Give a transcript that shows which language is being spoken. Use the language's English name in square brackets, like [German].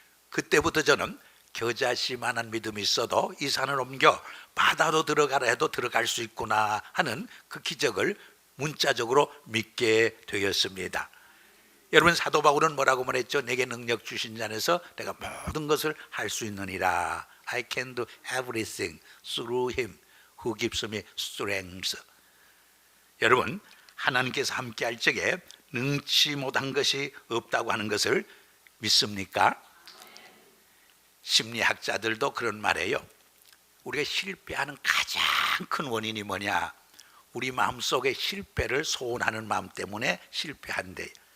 [Korean] 그때부터 저는 겨자씨만한 믿음이 있어도 이 산을 옮겨 바다로 들어가라 해도 들어갈 수 있구나 하는 그 기적을 문자적으로 믿게 되었습니다. 여러분, 사도 바울은 뭐라고 말했죠? 내게 능력 주신 자 안에서 내가 모든 것을 할 수 있느니라. [English] I can do everything through him who gives me strength. [Korean] 여러분, 하나님께서 함께 할 적에 능치 못한 것이 없다고 하는 것을 믿습니까? 심리학자들도 그런 말이에요. 우리가 실패하는 가장 큰 원인이 뭐냐? 우리 마음속에 실패를 소원하는 마음 때문에 실패한대요.